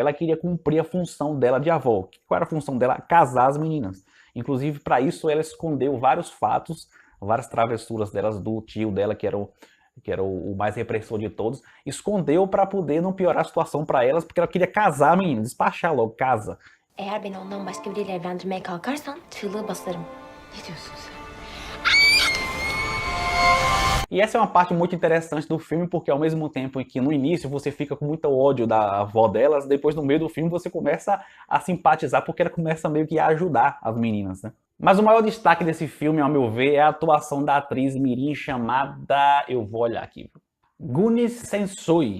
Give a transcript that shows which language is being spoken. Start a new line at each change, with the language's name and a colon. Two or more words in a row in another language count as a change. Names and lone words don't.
Portuguese: Ela queria cumprir a função dela de avó. Qual era a função dela? Casar as meninas. Inclusive, para isso, ela escondeu vários fatos, várias travessuras delas, do tio dela, que era o mais repressor de todos, escondeu para poder não piorar a situação para elas, porque ela queria casar a menina, despachar logo, casa.
Turkish: Eğer beni ondan başka biriyle evlendirmeye kalkarsan çığlığı basarım. Ne diyorsun sen?
Portuguese: E essa é uma parte muito interessante do filme, porque ao mesmo tempo em que no início você fica com muito ódio da avó delas, depois no meio do filme você começa a simpatizar, porque ela começa meio que a ajudar as meninas, né? Mas o maior destaque desse filme, ao meu ver, é a atuação da atriz mirim chamada, eu vou olhar aqui, Güneş Sensoy.